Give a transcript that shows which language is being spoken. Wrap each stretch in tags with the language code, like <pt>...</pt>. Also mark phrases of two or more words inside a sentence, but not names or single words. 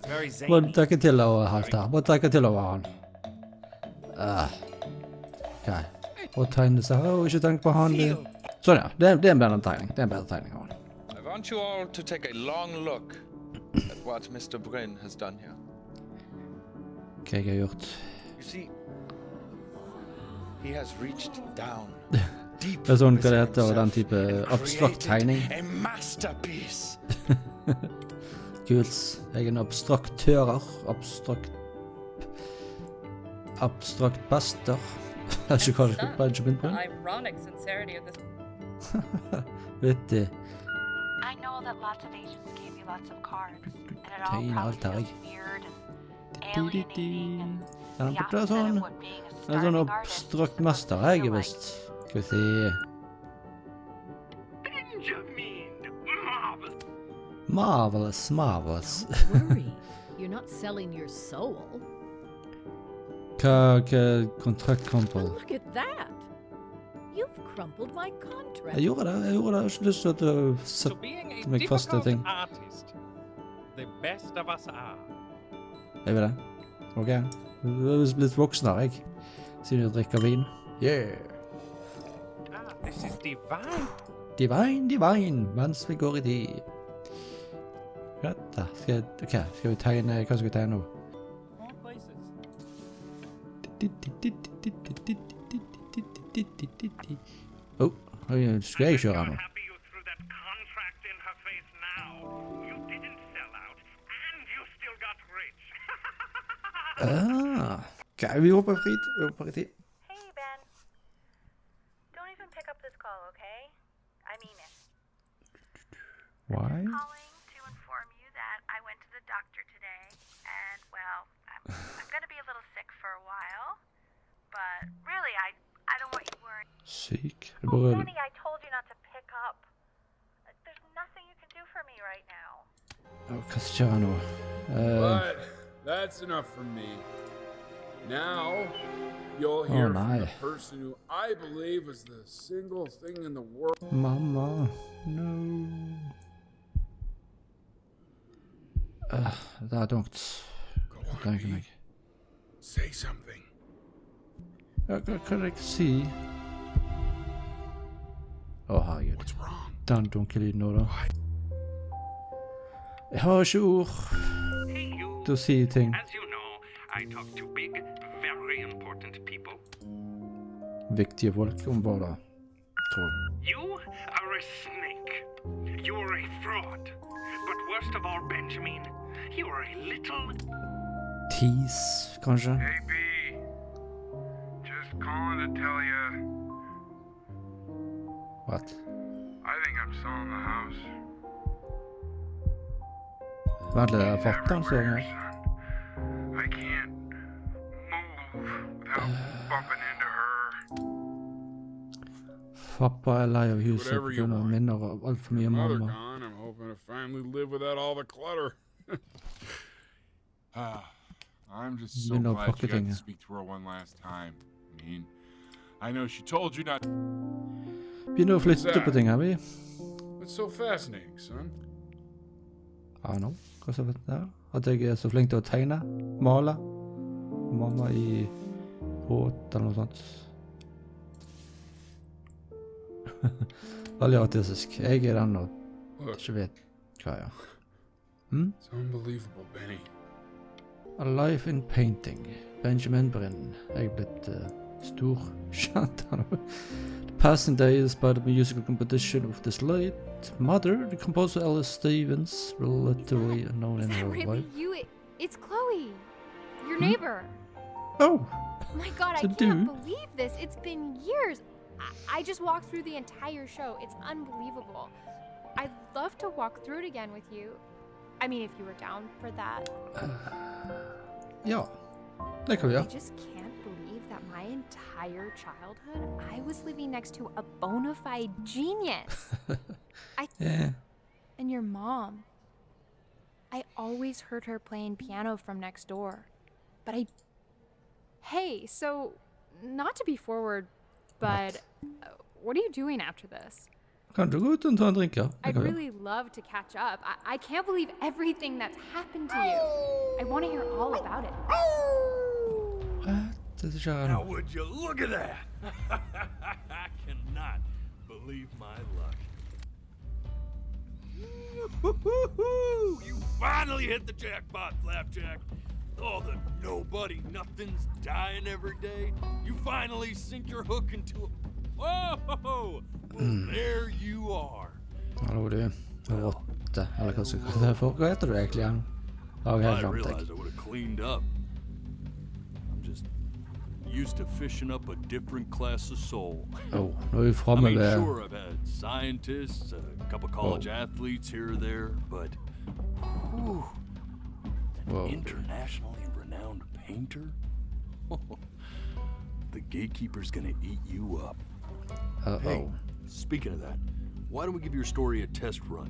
<en>Very</en> <no>Må</no> <en>zany.</en> <no>trekke til over helt her. Må trekke til over han. Ok. Og tegne seg her, og ikke tenke på han. Sånn ja, det er en bedre tegning. Det er en bedre tegning av han.</no> <en>I want you all to take a long look at what Mr. Bryn has done here.</en> <no>Hva jeg har gjort.</no> <en>You see, he has reached down deep</en> <no>Det er sånn hva det</no> <en>within</en> <no>heter, og den</no> <en>himself</en> <no>type</no> <en>and</en> <no>abstrakt</no> <en>created</en> <no>tegning.</no> <en>a masterpiece.</en> <no>Kult. Jeg er en abstraktører. Abstrakt bester. Jeg vet ikke hva det er. Benjamin Bryn.</no> <en>Ironic sincerity of this.</en> <no>Vittig.</no> <en>I know that lots of Asians gave you lots of cards, and it all</en> <no>Tegn</no> <en>probably</en> <no>alt her,</no> <en>feels</en> <no>jeg.</no> <en>weird and alienating and</en> <no>Den</no> <en>the</en> <no>er</no> <en>opposite</en> <no>sånn.</no> <en>of what being a</en> <no>Den er sånn</no> <en>starving artist</en> <no>abstrakt</no> <en>is</en> <no>mester,</no> <en>supposed to</en> <no>jeg</no> <en>feel</en> <no>er</no> <en>like.</en> <no>visst. Skal vi se.</no> <en>Marvelous. Don't worry. You're not selling your soul.</en> <no>Hva kontrakt crumple?</no> <en>Look at that. You've crumpled my contract.</en> <no>Jeg gjorde det. Jeg har ikke lyst til å</no> <en>So</en> <no>sette</no> <en>being a</en> <no>meg fast i ting.</no> <en>difficult artist, the best of us are.</en> <no>Jeg vil det. Ok. Du er blitt voksen her, jeg. Siden du drikker vin.</no> <en>Yeah. This is divine. Divine,</en> <no>mens vi går i tid. Greit da. Skal vi tegne, hva skal vi tegne nå?</no> <en>More places.</en> <no>Oh, skal jeg kjøre nå? Ok, vi hopper frit,</no> <en>Hey, Ben. Don't even pick up this call, okay? I mean it. Why? Calling to inform you that I went to the doctor today, and, well, I'm gonna be a little sick for a while, but really, I don't want you worrying.</en> <no>Syk.</no> <en>Oh, Benny, I told you not to pick up. There's nothing you can do for me right now.</en> <no>Hva skjer her nå?</no> <en>But that's enough for me. Now, you'll hear from the person who I believe is the single thing in the world. Mamma, no.</en> <no>Det er dumt. Tenker meg.</no> <en>Say something.</en> <no>Hva kan jeg si? Herregud. Den dunkelyden nå da. Jeg har ikke ord til å si ting.</no> <en>As you know, I talk to big, very important people.</en> <no>Viktige folk om hva da, tror jeg.</no> <en>You are a snake. You are a fraud. But worst of all, Benjamin, you are a little...</en> <no>Tease, kanskje?</no> <en>Hey, B. Just calling to tell you... What? I think I'm selling the house.</en> <no>Vent litt, jeg fatter han står her.</no> <en>I can't move without bumping into her.</en> <no>Pappa er lei av huset på grunn av minner av alt for mye</no> <en>Mother</en> <no>mamma.</no> <en>gone, I'm hoping to finally live without all the clutter. I'm just so Window glad you got pocketing. to speak to her one last time. I know she told you not...</en> <no>Begynner å flytte på ting her, vi.</no> <en>It's so fascinating, son.</en> <no>Nå, hva så vet jeg? At jeg er så flink til å tegne, male. Mamma i båt eller noe sånt. Veldig artistisk. Jeg er den og ikke vet hva jeg er.</no> <en>It's unbelievable, Benny. A Life in Painting. Benjamin Bryn.</en> <no>Jeg er blitt Stor shantan.</no> <en>The passing days by the musical competition of this late mother, the composer Alice Stevens, relatively unknown in her Really life. you? It's Chloe, your neighbor. Oh! My God, I To can't do. believe this. It's been years. I just walked through the entire show. It's unbelievable. I'd love to walk through it again with you. I mean, if you were down for that.</en> <no>Ja, det kan vi</no> <en>I</en> <no>gjøre.</no> <en>just can't believe that my entire childhood, I was living next to a bona fide genius. Yeah. And your mom. I always heard her playing piano from next door. But Hey, so, not to be forward, but what are you doing after this?</en> <no>Kan du gå ut og ta en drink, ja? Det</no> <en>I'd</en> <no>kan vi gjøre.</no> <en>really love to catch up. I can't believe everything that's happened to you. I want to hear all about it.</en> <no>Det er ikke</no> <en>Now would you look at that? I cannot believe my luck. You finally hit the jackpot, Flapjack. All the nobody nothings dying every day. You finally sink your hook into a... Whoa! Well, there you are.</en> <no>Hallo du, rotte, eller hva skal jeg kalle det for? Hva heter du egentlig igjen? Jeg har</no> <en>I</en> <no>helt glemt</no> <en>realized</en> <no>deg.</no> <en>I would have cleaned up. I'm just used to fishing up a different class of soul.</en> <no>Oh, nå er vi</no> <en>I</en> <no>fremme</no> <en>mean,</en> <no>ved...</no> <en>sure, I've had scientists, a couple college athletes here or there, but whew, an internationally renowned painter? The gatekeeper's gonna eat you up. Hey, speaking of that, why don't we give your story a test run?</en>